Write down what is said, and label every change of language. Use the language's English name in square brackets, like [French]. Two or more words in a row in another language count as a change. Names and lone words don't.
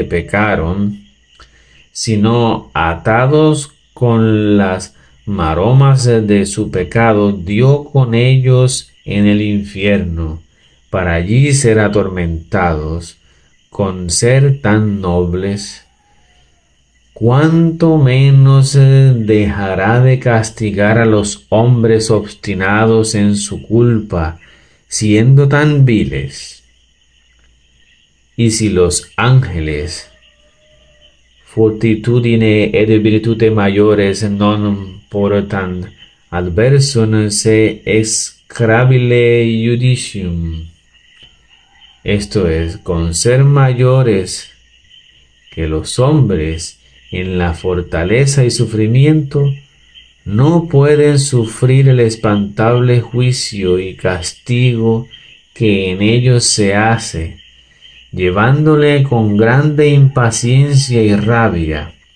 [Spanish] pecaron, sino atados con las maromas de su pecado, dio con ellos en el infierno, para allí ser atormentados con ser tan nobles, ¿cuánto menos dejará de castigar a los hombres obstinados en su culpa, siendo tan viles? Y si los ángeles, [Latin] fortitudine et virtute maiores non portant adversum se execrabile judicium, [Spanish] esto es, con ser mayores que los hombres en la fortaleza y sufrimiento, no pueden sufrir el espantable juicio y castigo que en ellos se hace, llevándole con grande impaciencia y rabia.